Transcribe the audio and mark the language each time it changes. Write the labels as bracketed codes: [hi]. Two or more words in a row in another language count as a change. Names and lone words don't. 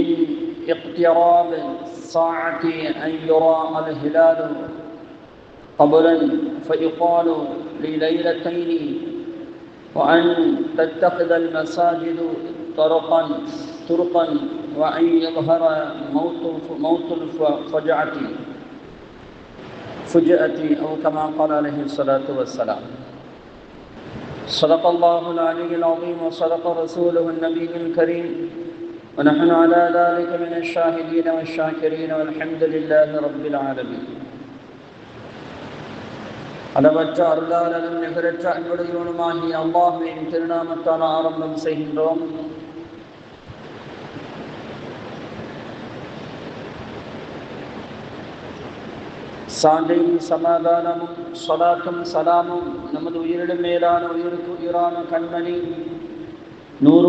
[ar] اقتراب الساعة أن يرى الهلال قبلا فيقال لليلتين، وأن تتخذ المساجد طرقا وأن يظهر موت الفجأة أو كما قال عليه الصلاة والسلام. صدق الله العلي العظيم وصدق رسوله النبي الكريم، ونحن على ذلك من الشاهدين والشاكرين والحمد لله رب العالمين. [ta] அளவற்ற அருளாளரும் நிகரற்ற அன்புடையவனுமாகிய அல்லாஹ்வின் திருநாமத்தால் ஆரம்பம் செய்கின்றோம். சாந்தையும் சமாதானமும் ஸலாத்தும் சலாமும் நமது உயிரிலும் மேலான உயிருக்கு உயிரான கண்மணி நூறு